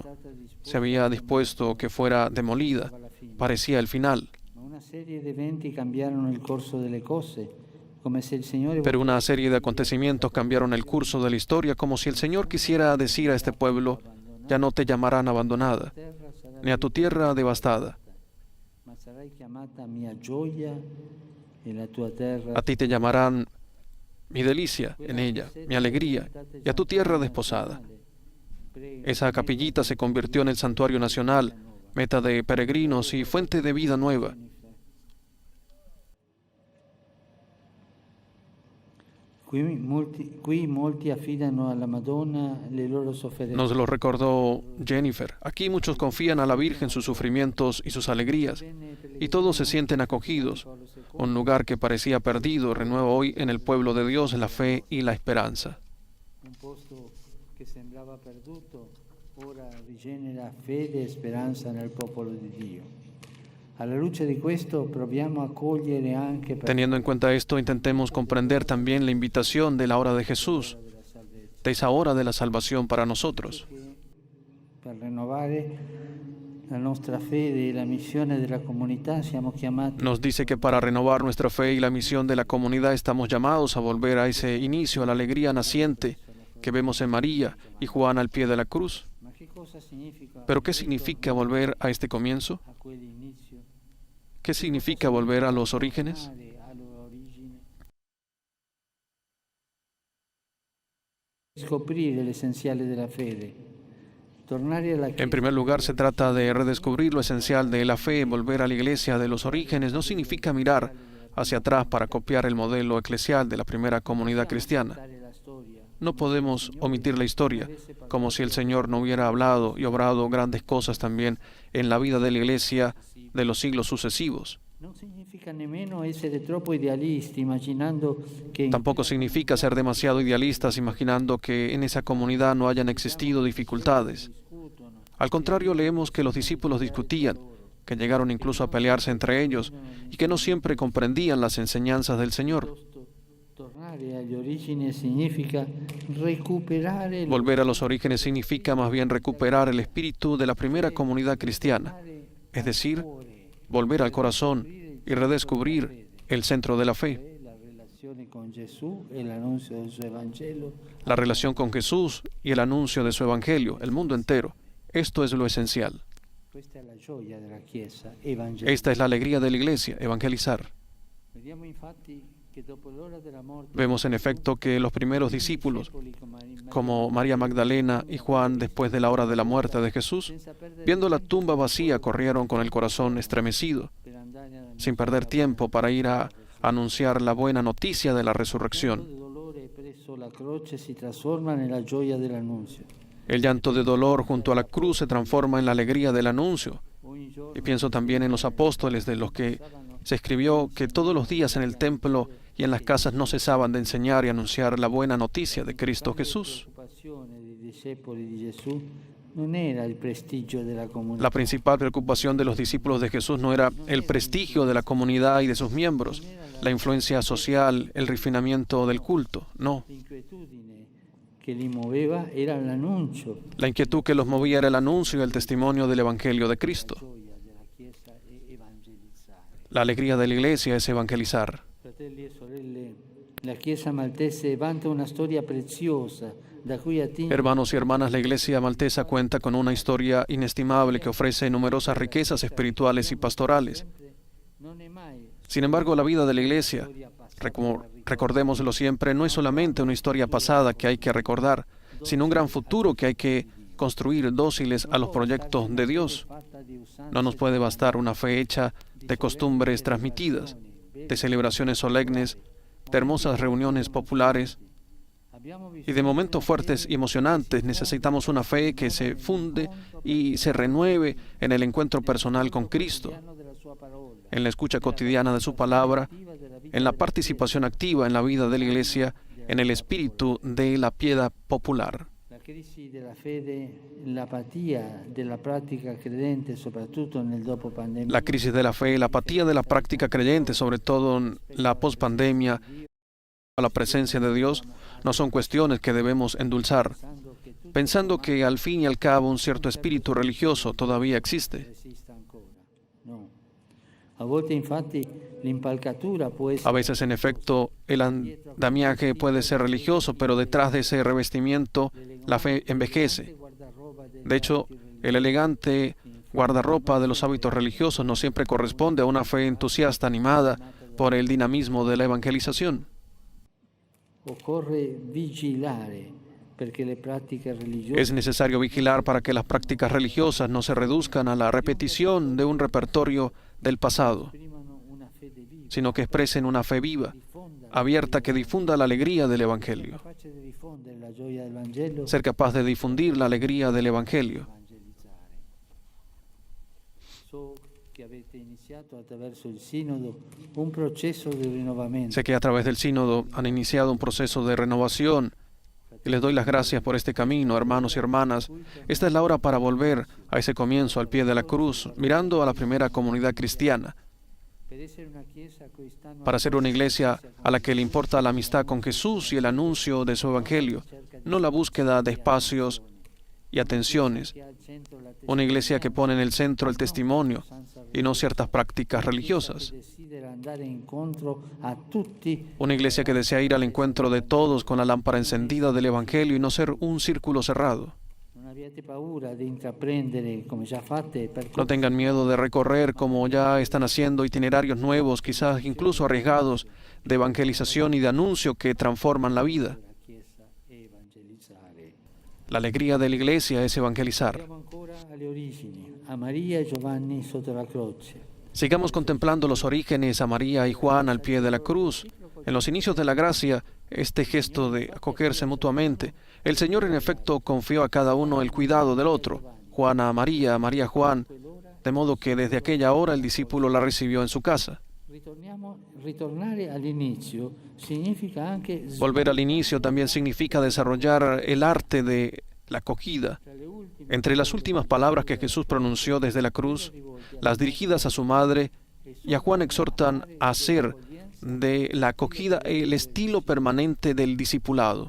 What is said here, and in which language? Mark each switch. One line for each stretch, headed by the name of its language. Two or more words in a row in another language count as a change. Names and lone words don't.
Spanish: Se había dispuesto que fuera demolida. Parecía el final.
Italian: ma una serie di eventi cambiarono il corso delle cose, come se il Signore
Spanish: Pero una serie de acontecimientos cambiaron el curso de la historia, como si el Señor quisiera decir a este pueblo: ya no te llamarán abandonada,
Italian: terra sarà
Spanish: ni a tu tierra devastada.
Italian: ma sarai chiamata mia gioia e la tua terra
Spanish: A ti te llamarán mi delicia en ella, mi alegría, y a tu tierra desposada. Esa capillita se convirtió en el santuario nacional, meta de peregrinos y fuente de vida nueva.
Italian: Qui molti affidano alla Madonna le loro sofferenze.
Spanish: Nos lo recordó Jennifer. Aquí muchos confían a la Virgen sus sufrimientos y sus alegrías, y todos se sienten acogidos. Un lugar que parecía perdido renueva hoy en el pueblo de Dios la fe y la esperanza.
Italian: Un posto che sembrava perduto ora rigenera fede e speranza nel popolo di Dio. Alla luce di questo proviamo a cogliere anche per
Spanish: Teniendo en cuenta esto, intentemos comprender también la invitación de la hora de Jesús, de esa hora de la salvación para nosotros.
Italian: per rinnovare la nostra fede e la missione della comunità siamo chiamati
Spanish: Nos dice que para renovar nuestra fe y la misión de la comunidad estamos llamados a volver a ese inicio, a la alegría naciente que vemos en María y Juan al pie de la cruz.
Italian: ma che cosa significa
Spanish: ¿Pero qué significa volver a este comienzo?
Italian: a quell'inizio
Spanish: ¿Qué significa volver a los orígenes?
Italian: all'origine scoprire l'essenziale della fede tornare alla
Spanish: En primer lugar, se trata de redescubrir lo esencial de la fe. Volver a la iglesia de los orígenes no significa mirar hacia atrás para copiar el modelo eclesial de la primera comunidad cristiana.
Italian: la storia
Spanish: No podemos omitir la historia, como si el Señor no hubiera hablado y obrado grandes cosas también en la vida de la iglesia de los siglos sucesivos.
Italian: non significa nemmeno essere troppo idealisti immaginando che
Spanish: Tampoco significa ser demasiado idealistas imaginando que en esa comunidad no hayan existido dificultades.
Italian: discutono
Spanish: Al contrario, leemos que los discípulos discutían, que llegaron incluso a pelearse entre ellos y que no siempre comprendían las enseñanzas del Señor.
Italian: tornare agli origini significa recuperare
Spanish: Volver a los orígenes significa más bien recuperar el espíritu de la primera comunidad cristiana, es decir, volver al corazón y redescubrir el centro de la fe.
Italian: la relazione con Gesù e l'annuncio del suo Evangelo.
Spanish: La relación con Jesús y el anuncio de su Evangelio, el mundo entero. Esto es lo esencial.
Italian: Questa è la gioia della Chiesa, evangelizzare.
Spanish: Esta es la alegría de la Iglesia, evangelizar.
Italian: Vediamo infatti che dopo l'ora della morte
Spanish: Vemos en efecto que los primeros discípulos, como María Magdalena y Juan, después de la hora de la muerte de Jesús, viendo la tumba vacía, corrieron con el corazón estremecido,
Italian: per andare a
Spanish: sin perder tiempo para ir a anunciar la buena noticia de la resurrección.
Italian: Il dolore presso la croce si trasforma nella gioia dell'annunzio.
Spanish: El llanto de dolor junto a la cruz se transforma en la alegría del anuncio.
Italian: Ogni giorno
Spanish: Y pienso también en los apóstoles, de los que se escribió que todos los días en el templo y en las casas no cesaban de enseñar y anunciar la buena noticia de Cristo Jesús.
Italian: la preoccupazione dei discepoli di Gesù non era il prestigio della comunità.
Spanish: La principal preocupación de los discípulos de Jesús no era el prestigio de la comunidad y de sus miembros, la influencia social, el refinamiento del culto, no.
Italian: L'inquietudine che li muoveva era l'annuncio.
Spanish: La inquietud que los movía era el anuncio y el testimonio del Evangelio de Cristo.
Italian: La gioia della Chiesa è evangelizzare.
Spanish: La alegría de la Iglesia es evangelizar.
Italian: Fratelli e sorelle, la Chiesa maltese vanta una storia preziosa da cui attinge.
Spanish: Hermanos y hermanas, la Iglesia maltesa cuenta con una historia inestimable que ofrece numerosas riquezas espirituales y pastorales.
Italian: Non è mai
Spanish: Sin embargo, la vida de la Iglesia, recordémoslo siempre, no es solamente una historia pasada que hay que recordar, sino un gran futuro que hay que construir dóciles a los proyectos de Dios.
Italian: fatta di usanze.
Spanish: No nos puede bastar una fe hecha de costumbres transmitidas, de celebraciones solemnes, de hermosas reuniones populares
Italian: Abbiamo
Spanish: y de momentos fuertes y emocionantes. Necesitamos una fe que se funde y se renueve en el encuentro personal con Cristo,
Italian: bisogno della sua parola,
Spanish: en la escucha cotidiana de su palabra, en la participación activa en la vida de la Iglesia, en el espíritu de la piedad popular.
Italian: la crisi della fede, l'apatia della pratica credente, soprattutto nel dopo pandemia.
Spanish: La crisis de la fe, la apatía de la práctica creyente, sobre todo en la pospandemia, a la presencia de Dios, no son cuestiones que debemos endulzar, pensando que al fin y al cabo un cierto espíritu religioso todavía existe.
Italian: Resista ancora. No. A volte infatti l'impalcatura può
Spanish: A
Italian: essere
Spanish: veces, en efecto, el andamiaje puede ser religioso, pero detrás de ese revestimiento la fe envejece.
Italian: guardaroba
Spanish: De hecho, el elegante guardarropa de los hábitos religiosos no siempre corresponde a una fe entusiasta animada por el dinamismo de la evangelización.
Italian: occorre vigilare perché le pratiche religiose
Spanish: Es necesario vigilar para que las prácticas religiosas no se reduzcan a la repetición de un repertorio del pasado,
Italian: esprimano una fede viva,
Spanish: sino que expresen una fe viva,
Italian: diffonda,
Spanish: abierta, que difunda la alegría del Evangelio.
Italian: capace di diffondere la gioia del Vangelo,
Spanish: Ser capaz de difundir la alegría del Evangelio.
Italian: evangelizzare. So che avete iniziato attraverso il Sinodo un processo di rinnovamento.
Spanish: Sé que a través del sínodo han iniciado un proceso de renovación y les doy las gracias por este camino, hermanos y hermanas. Esta es la hora para volver a ese comienzo al pie de la cruz, mirando a la primera comunidad cristiana,
Italian: Per essere una chiesa a cui stanno
Spanish: para ser una iglesia a la que le importa la amistad con Jesús y el anuncio de su Evangelio, no la búsqueda de espacios y atenciones.
Italian: che ha al centro la
Spanish: Una iglesia que pone en el centro el testimonio y no ciertas prácticas religiosas.
Italian: desidera andare incontro a tutti.
Spanish: Una iglesia que desea ir al encuentro de todos con la lámpara encendida del Evangelio y no ser un círculo cerrado.
Italian: Non abbiate paura di intraprendere, come già fate,
Spanish: No tengan miedo de recorrer, como ya están haciendo, itinerarios nuevos, quizás incluso arriesgados, de evangelización y de anuncio que transforman la vida.
Italian: la Chiesa e evangelizzare.
Spanish: La alegría de la iglesia es evangelizar.
Italian: Andiamo ancora alle origini, a Maria e Giovanni sotto la croce.
Spanish: Sigamos contemplando los orígenes, a María y Juan al pie de la cruz. En los inicios de la gracia, este gesto de acogerse mutuamente, el Señor en efecto confió a cada uno el cuidado del otro, Juan a María, María a Juan, de modo que desde aquella hora el discípulo la recibió en su casa.
Italian: Ritornare all'inizio significa anche
Spanish: Volver al inicio también significa desarrollar el arte de la acogida.
Italian: tra le ultime
Spanish: Entre las últimas palabras que Jesús pronunció desde la cruz, las dirigidas a su madre y a Juan exhortan a hacer de la acogida el estilo permanente del discipulado.